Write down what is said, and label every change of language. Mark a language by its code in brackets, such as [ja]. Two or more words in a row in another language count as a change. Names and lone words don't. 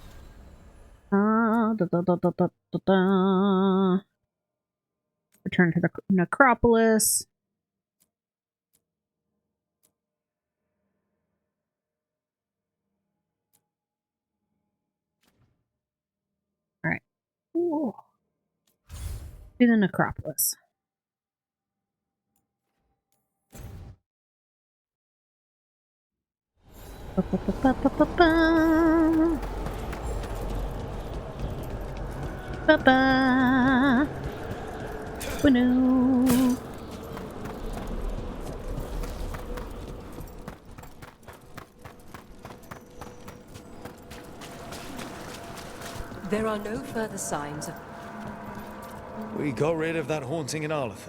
[en] Return to the necropolis. Alright. Do the necropolis. Ba-ba. Bueno. There are no further signs of... We got rid of that haunting in Arletha.